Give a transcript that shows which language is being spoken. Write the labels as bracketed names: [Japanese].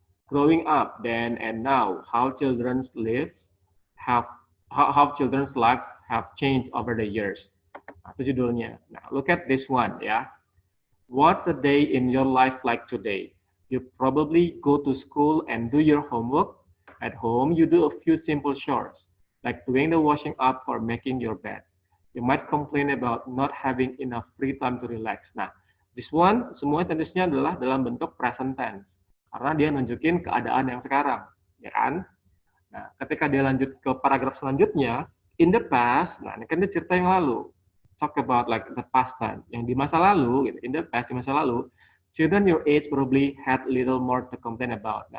[English] Growing up then and now, how children's lives how children's life have changed over the years. [Indonesian] Nah, itu judulnya. [English] Nah, look at this one ya. What's a day in your life like today? You probably go to school and do your homework. At home, you do a few simple chores, like doing the washing up or making your bed. You might complain about not having enough free time to relax. [Indonesian] Nah, [English] this one [Indonesian] semua tendensinya adalah dalam bentuk present tense. Karena dia nunjukin keadaan yang sekarang, ya kan? Nah, ketika dia lanjut ke paragraf selanjutnya, [English] in the past, [Indonesian] nah ini kan dia cerita yang lalu. [English] Talk about like the past time. [Indonesian] Yang di masa lalu, gitu, [English] in the past, [Indonesian] di masa lalu, [English] children your age probably had little more to complain about.